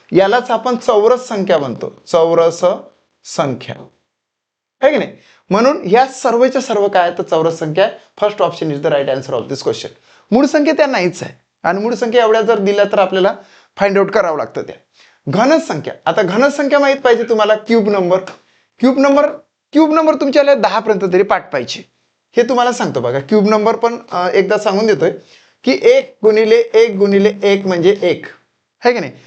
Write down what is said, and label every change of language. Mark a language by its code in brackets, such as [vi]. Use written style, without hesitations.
[mr] यालाच आपण चौरस संख्या म्हणतो. चौरस संख्या आहे की नाही. म्हणून या सर्वच्या सर्व काय तर चौरस संख्या. [en] First option is the right answer of this question. [mr] मूळ संख्या त्या नाहीच आहे आणि मूळ संख्या एवढ्या जर दिल्या तर आपल्याला फाइंड आउट करावं लागतं त्या. घन संख्या. आता घन संख्या माहित पाहिजे तुम्हाला. क्यूब नंबर तुमच्याला 10 पर्यंत तरी पाठ पाहिजे. हे तुम्हाला सांगतो बघा. क्यूब नंबर पण एकदा सांगून देतोय की 1 गुणिले 1 गुणिले 1 म्हणजे 1 आहे की नाही.